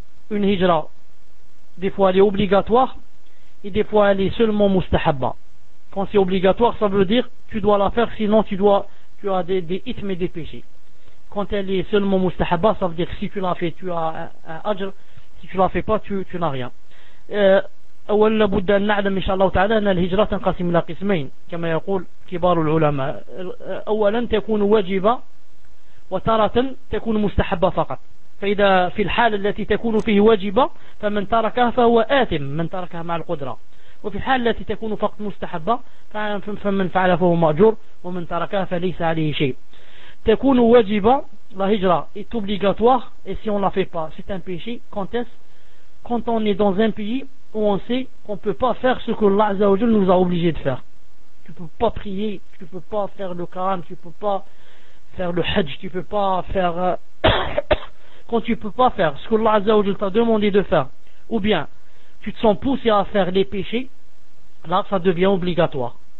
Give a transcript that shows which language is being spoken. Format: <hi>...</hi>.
<fr>Une hijra, des fois elle est obligatoire, et des fois elle est seulement mustahabba. Quand c'est obligatoire, ça veut dire tu dois la faire, sinon tu as des hitmes et des péchés. Quand elle est seulement mustahaba, ça veut dire si tu l'as fait, tu as un ajr, si tu l'as fait pas, tu n'as rien.</fr> <ar>أول بد أن نعلم إن شاء الله تعالى أن الهجرة تنقسم إلى قسمين كما يقول كبار العلماء. أولا تكون واجبة وتارة تكون مستحبة فقط. فإذا في الحال التي تكون فيه واجبة فمن تركها فهو آثم، من تركها مع القدرة. وفي الحال التي تكون فقط مستحبة فمن فعل فهو مأجور، ومن تركها فليس عليه شيء. تكون واجبة الهجرة</ar> <fr>est obligatoire et si on la fait pas c'est un péché. Quand est-ce? Quand on est dans un pays où on sait qu'on ne peut pas faire ce que Allah Azzawajal nous a obligé de faire. Tu ne peux pas prier, tu ne peux pas faire le Qur'an, tu ne peux pas faire le Hajj, tu ne peux pas faire quand tu ne peux pas faire ce que Allah Azzawajal t'a demandé de faire, ou bien tu te sens poussé à faire les péchés, là ça devient obligatoire.</fr>